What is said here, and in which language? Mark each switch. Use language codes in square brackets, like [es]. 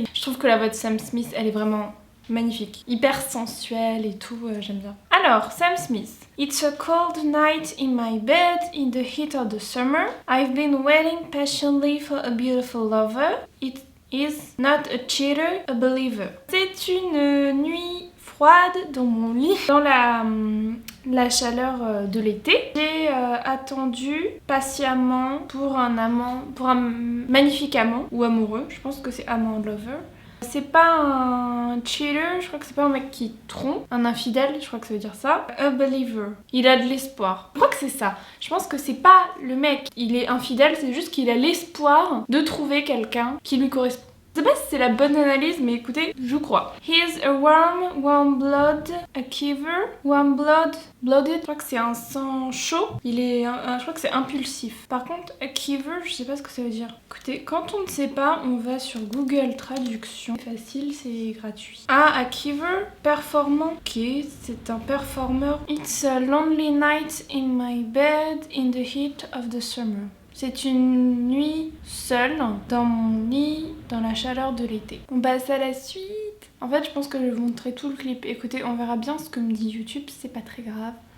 [fr] Et je trouve que la voix de Sam Smith elle est vraiment magnifique, hyper sensuelle et tout, j'aime bien. Alors, Sam Smith. [en] It's a cold night in my bed in the heat of the summer. I've been waiting patiently for a beautiful lover. It is not a cheater, a believer. [fr] C'est une nuit froide dans mon lit, dans la chaleur de l'été. J'ai attendu patiemment pour un magnifique amant ou amoureux. Je pense que c'est amant, lover. C'est pas un cheater, je crois que c'est pas un mec qui trompe, un infidèle, je crois que ça veut dire ça. A believer, il a de l'espoir. Je crois que c'est ça. Je pense que c'est pas le mec, il est infidèle, c'est juste qu'il a l'espoir de trouver quelqu'un qui lui correspond. Je sais pas si c'est la bonne analyse, mais écoutez, je crois. [en] He's a warm blood, a giver. [fr] Warm blooded, je crois que c'est un sang chaud. Il est, je crois que c'est impulsif. Par contre, a giver, je sais pas ce que ça veut dire. Écoutez, quand on ne sait pas, on va sur Google Traduction. C'est facile, c'est gratuit. Ah, a giver, performant. Ok, c'est un performeur. [en] It's a lonely night in my bed in the heat of the summer. [fr] C'est une nuit seule dans mon lit, dans la chaleur de l'été. On passe à la suite. En fait, je pense que je vais vous montrer tout le clip. Écoutez, on verra bien ce que me dit YouTube, c'est pas très grave.